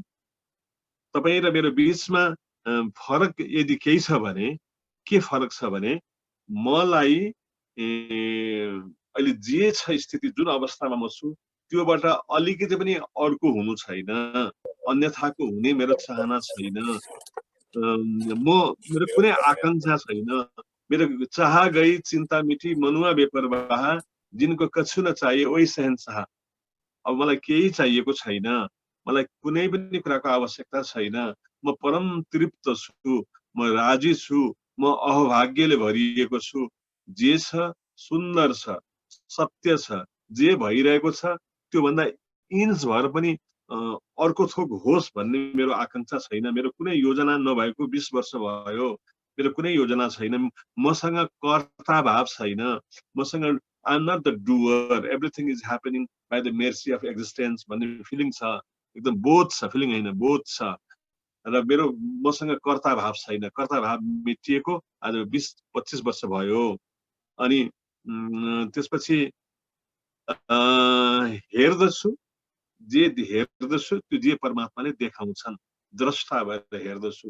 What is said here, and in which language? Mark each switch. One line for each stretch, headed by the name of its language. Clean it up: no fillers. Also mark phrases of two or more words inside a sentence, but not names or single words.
Nepali: तपाईँ र मेरो बीचमा फरक यदि केही छ भने, के फरक छ भने मलाई अहिले जे छ स्थिति, जुन अवस्थामा म छु त्योबाट अलिकति पनि अर्को हुनु छैन, अन्यथाको हुने मेरो चाहना छैन। मेरो कुनै आकांक्षा छैन।
Hindi: मेरो चाह गई चिन्ता मिठी मनुआ बेपरवाह, जिनको कछु न चाहिए वही शहनशाह।
Nepali: अब मलाई केही चाहिएको छैन, मलाई कुनै पनि कुराको आवश्यकता छैन। म परम तृप्त छु, म राजी छु, म अहभाग्यले भरिएको छु। जे छ सुन्दर छ, सत्य छ, जे भइरहेको छ त्यो भन्दा इन्च भर पनि अर्को थोक होस् भन्ने मेरो आकांक्षा छैन। मेरो कुनै योजना नभएको 20 वर्ष भयो। मेरो कुनै योजना छैन। मसँग कर्ता भाव छैन।
English: मसँग I am not the doer, everything is happening by the mercy of existence
Nepali: भन्ने फिलिङ छ। एकदम बोध छ, फिलिङ होइन बोध छ। र मेरो मसँग कर्ता भाव छैन। कर्ता भाव मेटिएको आज 20-25 वर्ष भयो। अनि त्यसपछि हेर्दछु, जे हेर्दछु त्यो जे परमात्माले देखाउँछन्, द्रष्टा भएर हेर्दछु।